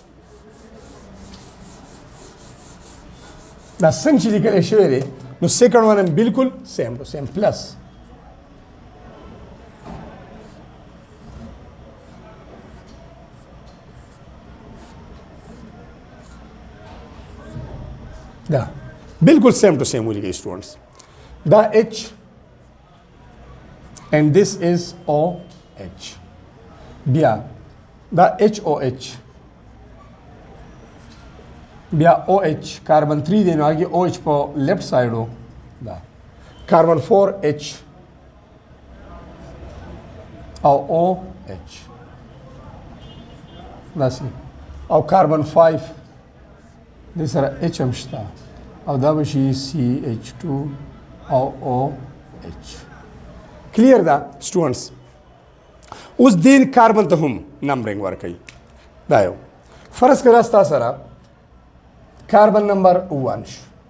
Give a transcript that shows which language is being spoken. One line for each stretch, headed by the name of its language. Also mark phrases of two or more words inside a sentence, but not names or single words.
Pashto: دا څنګه چې لیکل شوی دی نو
English: second one
Pashto: بالکل
English: same to same plus
Pashto: دا بالکل
English: same to same
Pashto: ولیکئ سټوډنټس دا H
English: and this is OH
Pashto: بیا دا HOH بیا OH کاربن 3 دی نو هغې OH په
English: left side
Pashto: و دا کاربن 4H او OH داسې او کاربن 5 دې سره H هم شته او دا به شي CH2 او OH کلیر ده سټوډنټس اوس دې کاربن ته هم نمبرینګ ورکوي دا یو فرض کړه ستا سره
English: carbon number
Pashto: 1 شو